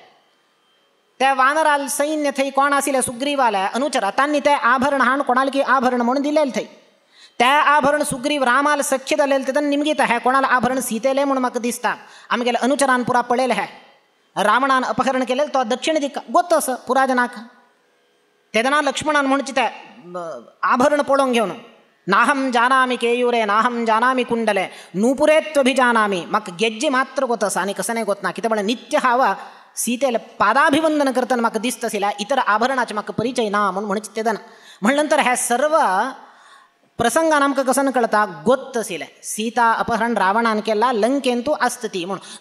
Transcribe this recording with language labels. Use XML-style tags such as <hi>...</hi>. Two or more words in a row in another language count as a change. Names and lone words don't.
<kok>ते वानराल सैन्य थंय कोण आशिल्ले सुग्रीवाले अनुचर तांणी ते आभरण हाण कोणाल की आभरण म्हणून दिलेले थंय. ते आभरण सुग्रीव रामाल सख्य जालेले तेदन निमगीत हे कोणाला आभरण सीतेले म्हणून म्हाका दिसता आमगेले अनुचरान पुरा पळयले हे रावणान अपहरण केलेले तो दक्षिण दिक्क गोत्त आसा पुराजनाक. तेदना लक्ष्मणान म्हणचे ते आभरण पळोवंक घेवन</kok> <sa>नाहम जानामि केयूरे नाहम जानामि कुंडले नूपुरेत्वभिजानामि</sa> <kok>म्हाका गेज्जे मात्र गोत आसा आनी कसं नाही गोत ना. कितें म्हळ्यार नित्य हांव सीतेला पादाभिवंदन करतना म्हाका दिसता आशिल्लें इतर आभरणाचे म्हाका परिचय ना म्हणून म्हणचे तेदना म्हण नंतर हे सर्व प्रसंगान आमकां कसं कळटा गोत्त आशिल्लें सीता अपहरण रावणान केला लंकेन तूं आसतती म्हणून.</kok>